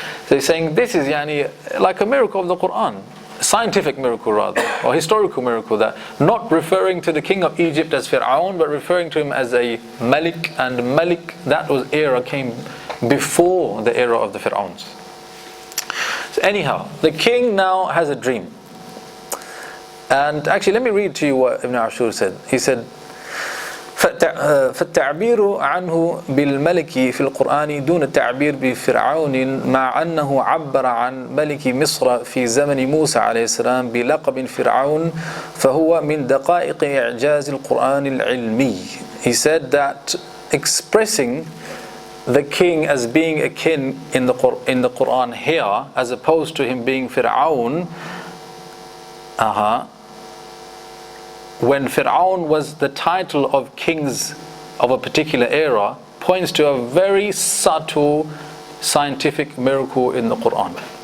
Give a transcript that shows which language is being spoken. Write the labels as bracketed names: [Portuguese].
[English] So he's saying this is like a miracle of the Quran, scientific miracle rather, or historical miracle, that not referring to the king of Egypt as Fir'aun but referring to him as a Malik, and Malik, that was era came before the era of the Fir'auns. So anyhow, the king now has a dream. And actually, let me read to you what Ibn Ashur said. He said, [Arabic] فالتعبير عنه بالملك في القرآن دون التعبير بفرعون مع أنه عبر عن ملك مصر في زمن موسى عليه السلام بلقب فرعون فهو من دقائق إعجاز القرآن العلمي. [English] He said that expressing the king as being a king in the Quran here, as opposed to him being Fir'aun, when Fir'aun was the title of kings of a particular era, points to a very subtle scientific miracle in the Quran.